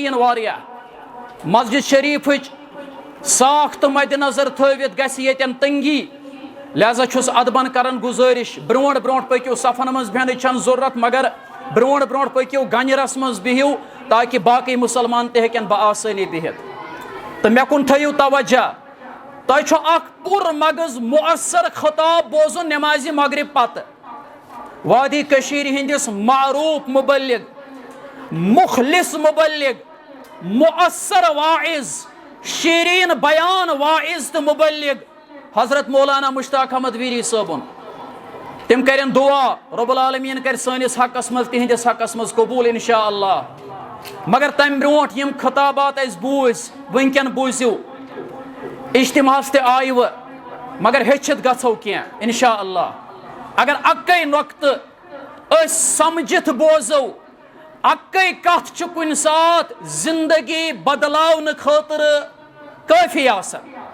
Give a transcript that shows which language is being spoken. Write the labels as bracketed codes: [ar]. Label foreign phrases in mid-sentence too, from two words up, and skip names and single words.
[ks] یِن واریاہ مسجد شریٖفٕچ ساکھ تہٕ مدِ نظر تھٲوِتھ گژھِ ییٚتٮ۪ن تنگی لہذا چھُس ادبن کران گُزٲرِش برونٛٹھ برونٛٹھ پٔکِو صفن منٛز بیٚہنٕچ چھنہٕ ضروٗرت مگر برونٛٹھ برونٛٹھ پٔکِو گنجرس منٛز بِہِو تاکہِ باقٕے مُسلمان تہِ ہیٚکن بآسٲنی بِہِتھ تہٕ مےٚ کُن تھٲیِو توجہ تۄہہِ چھُ اکھ پُر مغٕز مؤثر خطاب بوزُن نمازِ مغرب پتہٕ وادی کٔشیٖرِ ہٕنٛدِس معروٗف مُبلِغ مخلص مُبلِغ مؤثر واعظ شیرین بیان واعظ تہٕ مُبلِغ حضرت مولانا مشتاق احمد ویری صٲبُن تِم کرن دعا [ar] رب العالمیٖن [ks] کرِ سٲنِس حقس منٛز تِہنٛدِس حقس منٛز قبوٗل [ar] انشاء اللہ [ks] مگر تمہِ برونٛٹھ یِم خطابات اَسہِ بوٗزۍ وٕنکٮ۪ن بوٗزِو اجتماعس تہِ آیہِ وٕ مگر ہیٚچھِتھ گژھو کینٛہہ [ar] انشاء اللہ [ks] اگر اکے نۄقطہٕ أسۍ سمجھِتھ بوزو اکے کتھ چھِ کُنہِ ساتہٕ زندگی بدلاونہٕ خٲطرٕ کٲفی آسان